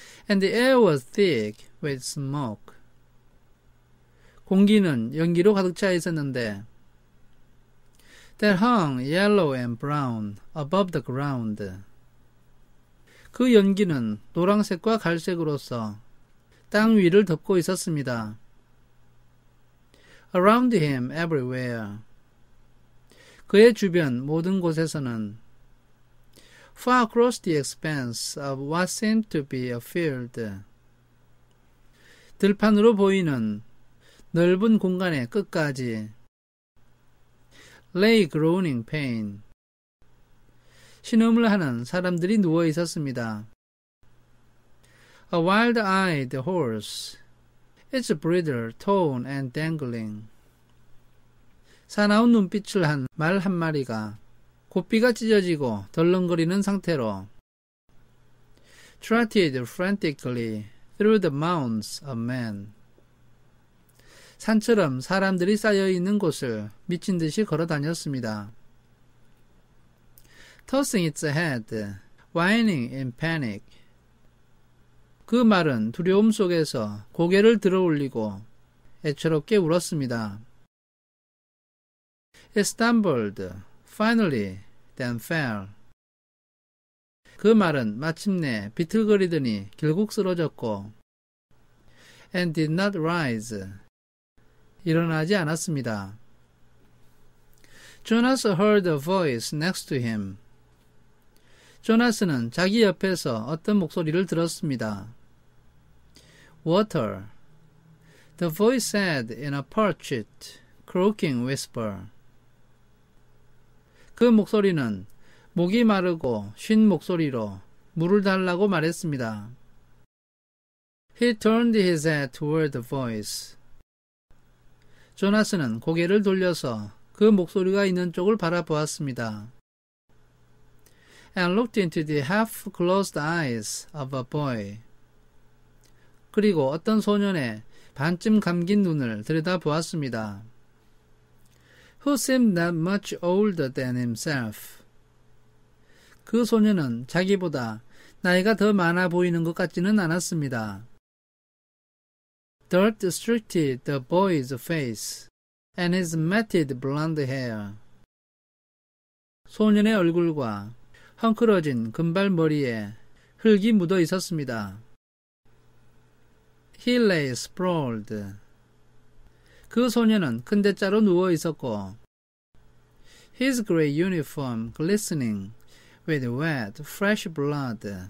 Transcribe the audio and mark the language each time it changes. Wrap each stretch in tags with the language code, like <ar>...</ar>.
<en>And the air was thick with smoke.</en> <ko>공기는 연기로 가득 차 있었는데</ko> <en>that hung yellow and brown above the ground.</en> <ko>그 연기는 노란색과 갈색으로서 땅 위를 덮고 있었습니다.</ko> <en>Around him everywhere.</en> <ko>그의 주변 모든 곳에서는</ko> <en>far across the expanse of what seemed to be a field.</en> <ko>들판으로 보이는 넓은 공간의 끝까지</ko> <en>lay groaning pain.</en> <ko>신음을 하는 사람들이 누워 있었습니다.</ko> <en>A wild-eyed horse, its bridle torn and dangling.</en> <ko>사나운 눈빛을 한 말 한 마리가 고삐가 찢어지고 덜렁거리는 상태로</ko> <en>trotted frantically through the mounds of men.</en> <ko>산처럼 사람들이 쌓여있는 곳을 미친 듯이 걸어 다녔습니다.</ko> <en>Tossing its head, whining in panic.</en> <ko>그 말은 두려움 속에서 고개를 들어 올리고 애처롭게 울었습니다.</ko> <en>It stumbled, finally, then fell.</en> <ko>그 말은 마침내 비틀거리더니 결국 쓰러졌고</ko> <en>and did not rise.</en> <ko>일어나지 않았습니다.</ko> <en>Jonas heard a voice next to him.</en> <ko>조나스는 자기 옆에서 어떤 목소리를 들었습니다.</ko> <en>Water. The voice said in a parched, croaking whisper.</en> <ko>그 목소리는 목이 마르고 쉰 목소리로 물을 달라고 말했습니다.</ko> <en>He turned his head toward the voice.</en> <ko>조나스는 고개를 돌려서 그 목소리가 있는 쪽을 바라보았습니다.</ko> <en>And looked into the half-closed eyes of a boy.</en> <ko>그리고 어떤 소년의 반쯤 감긴 눈을 들여다보았습니다.</ko> <en>Who seemed not much older than himself.</en> <ko>그 소년은 자기보다 나이가 더 많아 보이는 것 같지는 않았습니다.</ko> <en>Dirt streaked the boy's face and his matted blonde hair.</en> <ko>소년의 얼굴과 헝클어진 금발머리에 흙이 묻어 있었습니다.</ko> <en>He lay sprawled.</en> <ko>그 소년은 큰 대자로 누워 있었고</ko> <en>His gray uniform glistening with wet, fresh blood.</en>